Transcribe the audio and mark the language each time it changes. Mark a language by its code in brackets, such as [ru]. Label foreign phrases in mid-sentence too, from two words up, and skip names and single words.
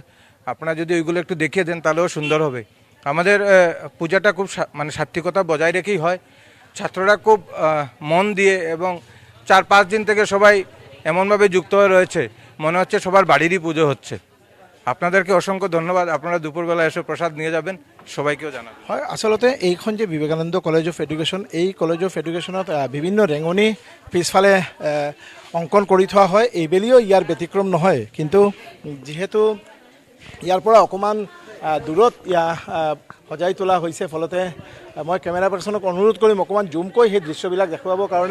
[bn] আপনারা যদি ওইগুলো একটু দেখিয়ে দেন তাহলেও সুন্দর হবে। আমাদের পূজাটা খুব মানে সাত্বিকতা বজায় রেখেই হয়। ছাত্ররা খুব মন দিয়ে এবং 4-5 দিন থেকে সবাই এমনভাবে যুক্ত হয়ে রয়েছে মনে হচ্ছে সবার বাড়িরই পুজো হচ্ছে। আপনাদেরকে অসংখ্য ধন্যবাদ। আপনারা দুপুরবেলা এসে প্রসাদ নিয়ে যাবেন, সবাইকেও জানাবেন। [as] হয়, আসলতে এইখন যে বিবেকানন্দ কলেজ অফ এডুকেশ্যন, এই কলেজ অফ এডুকেশ্যনত বিভিন্ন ৰেঙনি পিছফালে অংকন কৰি থোৱা হয়। এইবেলিও ইয়াৰ ব্যতিক্ৰম নহয়, কিন্তু যিহেতু ইয়াৰ পৰা অকণমান দূৰত সজাই তোলা হৈছে, ফলতে মই [en] camera personক [as] অনুৰোধ কৰিম অকণমান জুমকৈ সেই দৃশ্যবিলাক দেখুৱাবৰ কাৰণে।